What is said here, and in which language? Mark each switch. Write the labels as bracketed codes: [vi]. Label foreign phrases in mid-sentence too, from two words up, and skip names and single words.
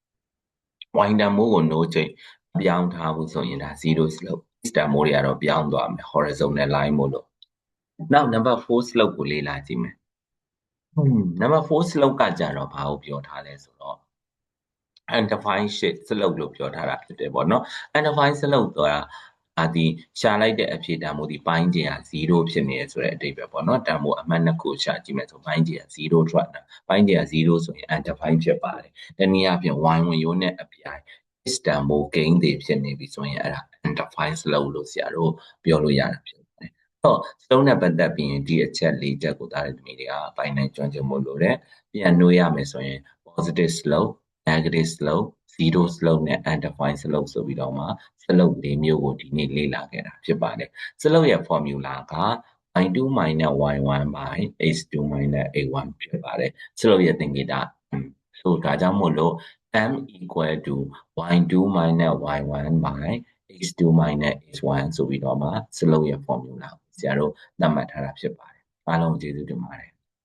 [my] y တန်ဖိုးကို [en] no change [my] ပြောင်းထားဘူးဆိုရင်ဒါ [en] zero slope [my] တန်ဖိုးတွေကတော့ပြောင်းသွားမယ် [en] horizontal line [my] မို့လို့နောက် [en] number 4 slope [my] ကိုလေ့လာကြည့်မယ် [en] number 4 slope [my] ကကြတော့ဘာကိုပြောထားလဲဆိုတော့ [en] undefined shape slope [my] လို့ပြောထားတာဖြစ် တယ်ပေါ့နော် [en] undefined slope [my] ဆိုတာဒီရှာလိုက်တဲ့အဖြေတန်ဖိုးဒီပိုင်းကျင်က0ဖြစ်နေရဆိုတဲ့အဓိပ္ပာယ်ပေါ့နော်တန်ဖိုးအမှတ်နှစ်ခုရှာကြည့်မယ်ဆိုပိုင်းကျင်က0ထွက်တာပိုင်းကျင်က0ဆို ရင် undefined ဖြစ်ပါတယ်တနည်းအားဖြင့် y ဝင်ရိုးနဲ့အပြိုင် x တန်ဖိုး gain တွေဖြစ်နေပြီဆိုရင်အဲ့ဒါ [en] undefined slope [my] လို့ဆရာ တို့ပြောလို့ရတာဖြစ်ပါတယ်တော့ slope နဲ့ပတ်သက်ပြီးရင်ဒီအချက်၄ချက်ကိုသားတဲ့သမီးတွေကပိုင်းနိုင် ကျွမ်းကျင်မှုလို့တဲ့ပြန်နှိုးရမယ်ဆိုရင် [en] positive slope negative slope zero slope နဲ့ undefined slope [my] ဆိုပြီးတော့မှ slope ၄မျိုးကိုဒီနေ့လေ့လာခဲ့တာဖြစ်ပါတယ် slope ရဲ့ formula က [en] y2 minus y1 by x2 minus a1 [my] ဖြစ်ပါတယ် slope ရဲ့သင်္ကေတဆိုဒါကြောင့်မို့လို့ [en] m equal to y2 minus y1 by x2 minus x1 [my] ဆိုပြီးတော့မှ slope ရဲ့ formula ဆရာတို့သတ်မှတ်ထားတာဖြစ်ပါတယ်အားလုံးကျေးဇူးတင်ပါတယ်